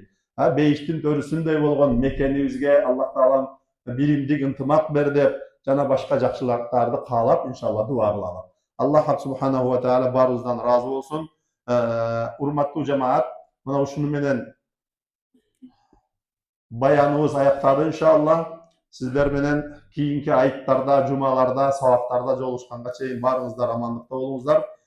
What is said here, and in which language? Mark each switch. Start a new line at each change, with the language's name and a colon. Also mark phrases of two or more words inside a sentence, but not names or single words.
Kyrgyz: Бейиштин төрүсүндөй болгон мекенибизге Аллах таала биримдик ынтымак бер деп, жана башка жакшылыктарды каалап, иншалла дуа кылалы.
Arabic: الله سبحانه وتعالى
Kyrgyz: баарыбыздан ыраазы болсун. Урматтуу жамаат, мына ушуну менен баяныбыз аяктады иншалла. Сиздер менен кийинки айттарда, жумаларда, сабактарда жолугушканга чейин баарыңыздар амандыкта болуңуздар.